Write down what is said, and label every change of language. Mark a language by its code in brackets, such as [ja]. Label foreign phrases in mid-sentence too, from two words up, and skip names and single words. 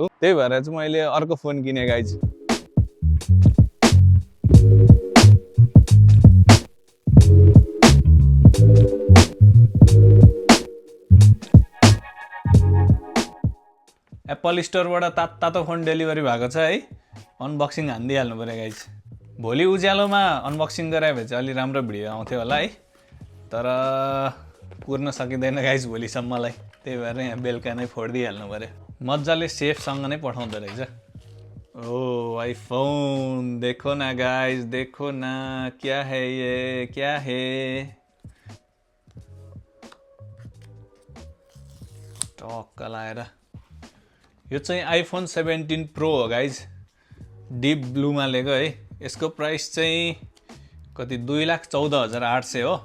[ne] त्यही भएर चाहिँ मैले अर्को फोन किने गाइज। एप्पल स्टोरबाट तातो फोन डेलिभरी भएको छ है। अनबक्सिङ हान्दिहाल्नु पर्यो गाइज। भोलि उज्यालोमा अनबक्सिङ गरायो भने चाहिँ अलि राम्रो भिडियो आउँथ्यो होला है। तर पुर्न सकिँदैन गाइज भोलिसम्मलाई, त्यही भएर यहाँ बेलुका नै फोडिदिइहाल्नु पऱ्यो। मजाले सेफसँग नै पठाउँदो रहेछ। [hi] ओ आईफोन देखो ना गाइज, देखो ना क्या है ये, क्या है। [ne] टक्क लाएर यो चाहिँ आइफोन 17 प्रो हो गाइज, डिप ब्लूमा लिएको है। यसको प्राइस चाहिँ कति 2,14,800 हो।